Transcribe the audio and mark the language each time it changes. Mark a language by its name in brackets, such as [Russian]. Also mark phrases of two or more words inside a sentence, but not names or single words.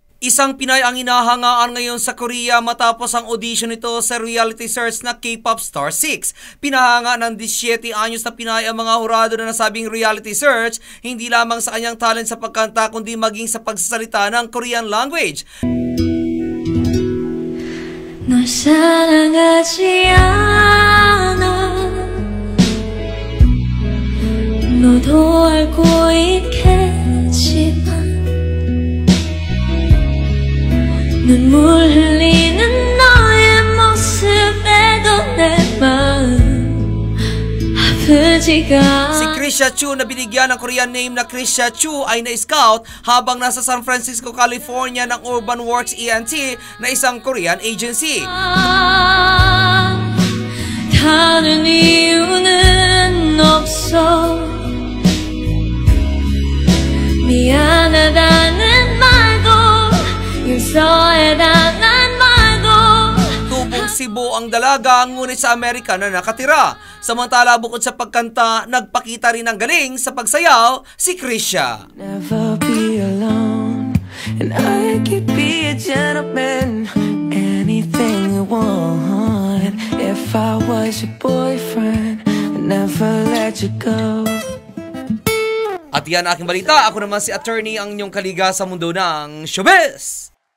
[Filipino] Isang Pinay ang hinahangaan ngayon sa Korea matapos ang audition nito sa reality search na K-pop Star 6. Pinahanga ng 17 anyos na Pinay ang mga hurado na nasabing reality search, hindi lamang sa kanyang talent sa pagkanta kundi maging sa pagsasalita ng [English] Korean language. [Korean] 널 사랑하지 않아 너도 알고 있겠지만 눈물 흘리는 너의 모습에도 내 마음 아프지가. [Filipino] Si Krisha Chu na binigyan ng Korean name na Krisha Chu ay na-scout habang nasa San Francisco, California ng Urban Works ENT na isang Korean agency. [Korean] 다른 이유는 없어 미안하다는 말도 용서해달란 말도. [Filipino] Tubong Cebu ang dalaga ngunit sa Amerika na nakatira. Samantala bukod sa pagkanta, nagpakita rin ng galing sa pagsayaw si Krisha. [English] Never be alone and I could be a gentleman, anything you want. If I was your boyfriend I'd never let you go. [Filipino] At yan aking balita. Ako naman si attorney ang inyong kaliga sa mundo ng showbiz.